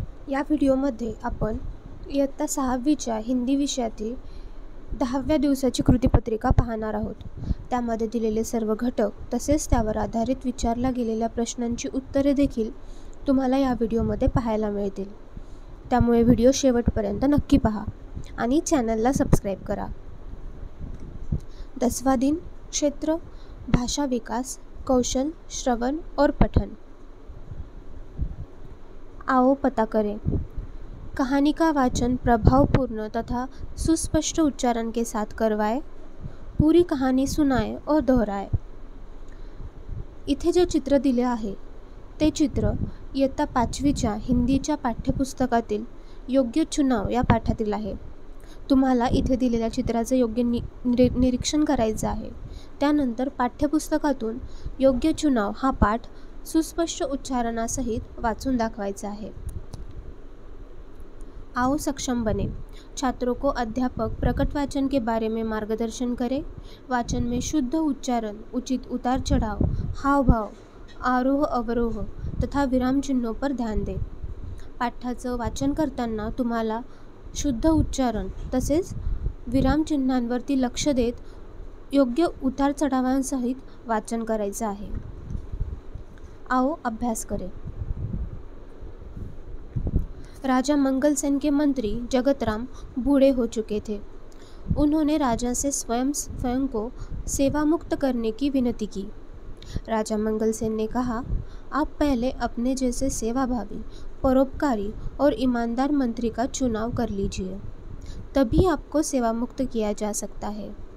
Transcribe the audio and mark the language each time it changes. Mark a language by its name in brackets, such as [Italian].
[Marathi] या व्हिडिओमध्ये आपण इयत्ता 6वीच्या हिंदी विषयातील 10व्या दिवसाची कृतीपत्रिका पाहणार आहोत। त्यामध्ये दिलेले सर्व घटक तसेच त्यावर आधारित विचारल्या गेलेल्या प्रश्नांची उत्तरे देखील तुम्हाला या व्हिडिओमध्ये पाहायला मिळतील। त्यामुळे व्हिडिओ शेवटपर्यंत नक्की पहा आणि चॅनलला सबस्क्राइब करा। [Hindi] 10वां दिन क्षेत्र भाषा विकास कौशल श्रवण और पठन। आओ पता करें। कहानी का वाचन प्रभावपूर्ण तथा सुस्पष्ट उच्चारण के साथ करवाएं। पूरी कहानी सुनाएं और दोहराएं। [Marathi] इथे जे चित्र दिले आहे ते चित्र इयत्ता 5वीच्या हिंदीच्या पाठ्यपुस्तकातील योग्य चुनाव या पाठातील आहे। तुम्हाला इथे दिलेल्या चित्राचे योग्य निरीक्षण करायचे आहे। त्यानंतर पाठ्यपुस्तकातून योग्य चुनाव हा पाठ सुस्पष्ट उच्चारणासहित वाचून दाखवायचा आहे। [Hindi] आओ सक्षम बने। छात्रों को अध्यापक प्रकट वाचन के बारे में मार्गदर्शन करें। वाचन में शुद्ध उच्चारण, उचित उतार चढ़ाव, हाव भाव, आरोह अवरोह तथा विराम चिन्हों पर ध्यान दें। [Marathi] पाठाचं वाचन करताना तुम्हाला शुद्ध उच्चारण तसेच विरामचिन्हांवरती लक्ष देत योग्य उतार चढावांसहित वाचन करायचं आहे। [Hindi] आओ अभ्यास करें। राजा मंगलसेन के मंत्री जगतराम बूढ़े हो चुके थे। उन्होंने राजा से स्वयं को सेवा मुक्त करने की विनती की। राजा मंगलसेन ने कहा, आप पहले अपने जैसे सेवाभावी, परोपकारी और ईमानदार मंत्री का चुनाव कर लीजिए, तभी आपको सेवा मुक्त किया जा सकता है।